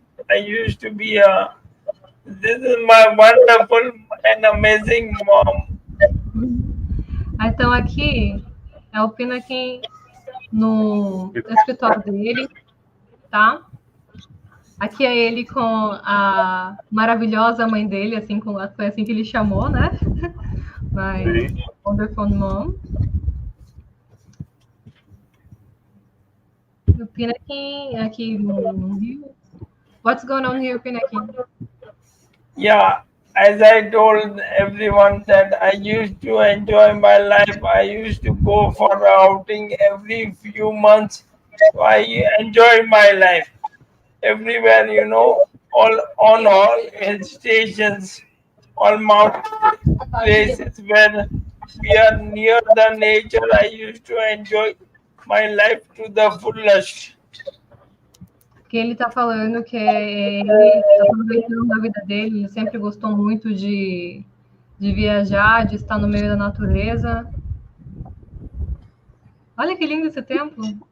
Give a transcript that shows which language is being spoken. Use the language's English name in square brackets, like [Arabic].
[English] I used to be this is my wonderful and amazing mom. [Portuguese] Então aqui é o Pinakin no escritório dele, tá? Aqui é ele com a maravilhosa mãe dele, assim, foi assim que ele chamou, né? [English] My wonderful mom. [Portuguese] O Pinakin aqui no Rio. [English] What's going on here, Pinakin? Yeah, as I told everyone that I used to enjoy my life. I used to go for outing every few months. So I enjoy my life. Everywhere, all hill stations, all mountain places where we are near the nature. I used to enjoy my life to the fullest. [Portuguese] Que ele está falando que ele está aproveitando a vida dele, ele sempre gostou muito de viajar, de estar no meio da natureza. Olha que lindo esse templo.